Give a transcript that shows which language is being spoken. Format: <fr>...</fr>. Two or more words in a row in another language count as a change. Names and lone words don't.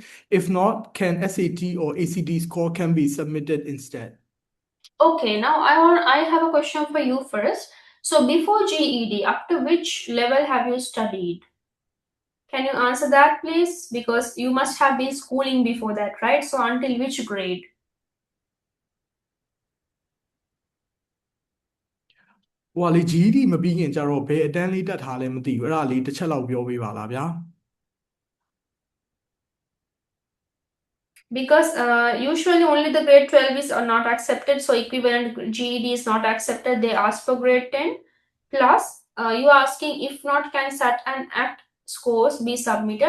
<en>If not, can SAT or ACT score can be submitted instead? Okay, now I have a question for you first. So before GED, up to which level have you studied? Can you answer that, please? Because you must have been schooling before that, right? So until which grade?</en> <my>ဟိုကလေ GED မပြီးခင်ကြတော့ဘယ်အတန်းလေးတက်ထားလဲမသိဘူးအဲ့ဒါလေးတစ်ချက်လောက်ပြောပေးပါလားဗျာ</my> <en>Because usually only the grade 12 is not accepted, so equivalent GED is not accepted. They ask for grade 10. Plus, you are asking if not, can SAT and ACT scores be submitted?</en>